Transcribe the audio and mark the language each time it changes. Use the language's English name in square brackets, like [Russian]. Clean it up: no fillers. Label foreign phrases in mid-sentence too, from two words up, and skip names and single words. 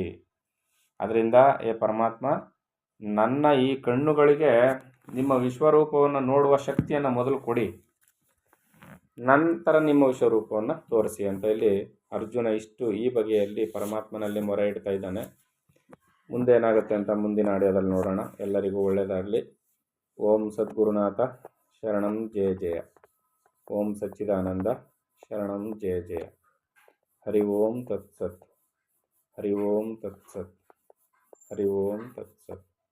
[Kannada] ಅದರಿಂದ ಏ ಪರಮಾತ್ಮ, ನನ್ನ ಈ ಕಣ್ಣುಗಳಿಗೆ ನಿಮ್ಮ ವಿಶ್ವರೂಪವನ್ನು ನೋಡುವ ಶಕ್ತಿಯನ್ನು ಮೊದಲು ಕೊಡಿ, ನಂತರ ನಿಮ್ಮ ವಿಶ್ವರೂಪವನ್ನು ತೋರಿಸಿ ಅಂತ ಇಲ್ಲಿ ಅರ್ಜುನ ಈ ಬಗೆಯಲ್ಲಿ ಪರಮಾತ್ಮನಲ್ಲಿ ಮೊರೆ ಇಡ್ತಾ ಇದ್ದಾನೆ. ಮುಂದೆ ಏನಾಗುತ್ತೆ ಅಂತ ಮುಂದಿನ ಆಡಿಯೋದಲ್ಲಿ ನೋಡೋಣ. ಎಲ್ಲರಿಗೂ ಒಳ್ಳೆಯದಾಗಲಿ. [Sanskrit] ಓಂ ಸದ್ಗುರುನಾಥ ಶರಣಂ ಜಯ ಜಯ. ಓಂ ಸಚ್ಚಿದಾನಂದ ಶರಣಂ ಜಯ ಜಯ. ಹರಿ ಓಂ ತತ್ಸತ್. ಹರಿ ಓಂ ತತ್ಸತ್. ಹರಿ ಓಂ ತತ್ಸತ್.